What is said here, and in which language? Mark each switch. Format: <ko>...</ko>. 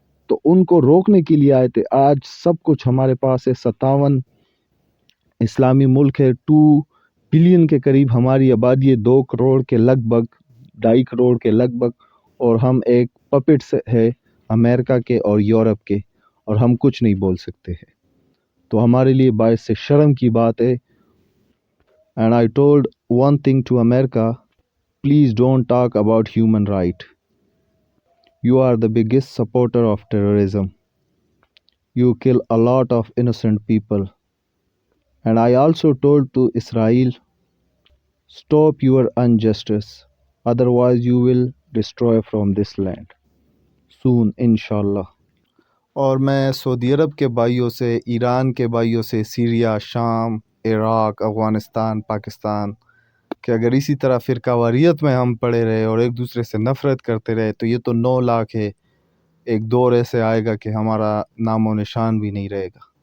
<ur>تو ان کو روکنے کے لیے آئے تھے۔ آج سب کچھ ہمارے پاس ہے، 57 اسلامی ملک ہے، 2 بلین کے قریب ہماری آبادی ہے، 2 کروڑ کے لگ بھگ، 2.5 کروڑ کے لگ بھگ، اور ہم ایک پپٹس ہے امریکہ کے اور یورپ کے، اور ہم کچھ نہیں بول سکتے ہیں۔ تو ہمارے لیے باعث سے شرم کی بات ہے۔</ur> <en>And I told one thing to America, please don't talk about human right. You are the biggest supporter of terrorism. You kill a lot of innocent people. And I also told to Israel, stop your injustice, otherwise you will destroy from this land soon, inshallah.</en> <ur>اور میں سعودی عرب کے بھائیوں سے، ایران کے بھائیوں سے، Syria, شام، عراق، افغانستان، پاکستان، کہ اگر اسی طرح فرقہ واریت میں ہم پڑے رہے اور ایک دوسرے سے نفرت کرتے رہے تو یہ تو 9 لاکھ ہے، ایک دور ایسے آئے گا کہ ہمارا نام و نشان بھی نہیں رہے گا،</ur>